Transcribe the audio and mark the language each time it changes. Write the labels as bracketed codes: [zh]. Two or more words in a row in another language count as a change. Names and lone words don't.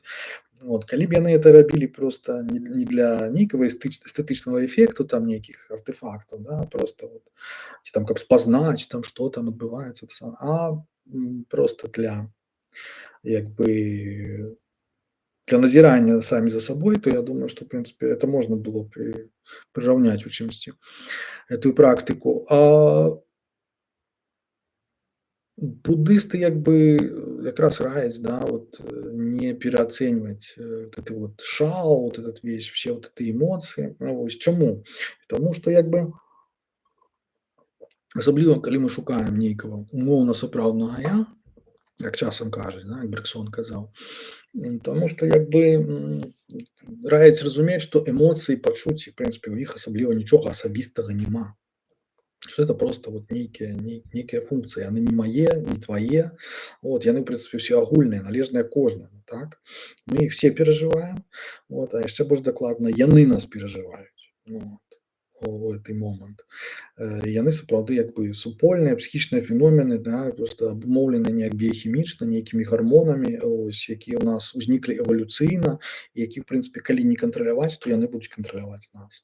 [be] Вот, калі б яны это рабілі проста не для нейкага эстэтычнага эфекту, там нейкіх артефактаў, да, просто вот, ці там каб спазнаць, там што там адбываецца, а проста для як бы для назірання самі за собой, то [ru] я думаю, что, в принципе, это можно было [be] прираўняць у чымсьці эту практыку. А буддысты як бы якраз раяць, да, [ru] вот [be] не пераацэньваць [ru] вот это вот шао, вот этот весь, все вот эти эмоции. [be] Ну, вось чаму? Таму што як бы асабліва калі мы шукаем нейкага умоўна сапраўднага я, як часам кажуць, да, як Берксон казаў, таму што як бы раяць разумець, што эмоцыі, пачуцці, [ru] в прынцыпе, [be] у іх асабліва нічога асабістага няма. [ru] Что это просто вот [be] нейкія функцыі, яны не мае, не твае, вот, яны, [ru] в прынцыпе, [be] ўсе агульныя, належныя кожнаму, так. Мы іх все перажываем, вот, а яшчэ больш дакладна яны нас перажываюць, вот, у гэты момант. Яны сапраўды як бы супольныя псіхічныя феномены, да, просто абумоўлены неяк біяхімічна, нейкімі гармонамі, ось, якія ў нас узніклі эвалюцыйна, які, [ru] в прынцыпе, [be] калі не кантраляваць, то яны будуць кантраляваць нас.